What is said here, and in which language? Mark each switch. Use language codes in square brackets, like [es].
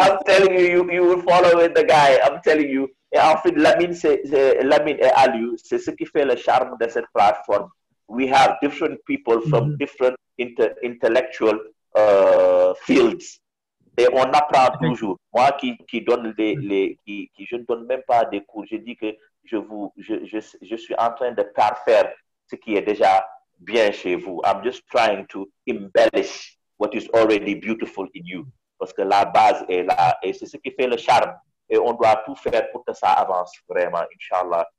[en] I'm telling you, you will follow with the guy. I'm telling you. [fr] Et en fait, Lamine et Aliou, c'est ce qui fait le charme de cette plateforme. [en] We have different people from different intellectual fields. [fr] Et on apprend toujours. Moi qui donne qui je ne donne même pas des cours, je dis que je suis en train de parfaire ce qui est déjà bien chez vous. [en] I'm just trying to embellish what is already beautiful in you. [fr] Parce que la base est là. Et c'est ce qui fait le charme. Et on doit tout faire pour que ça avance vraiment, Inch'Allah.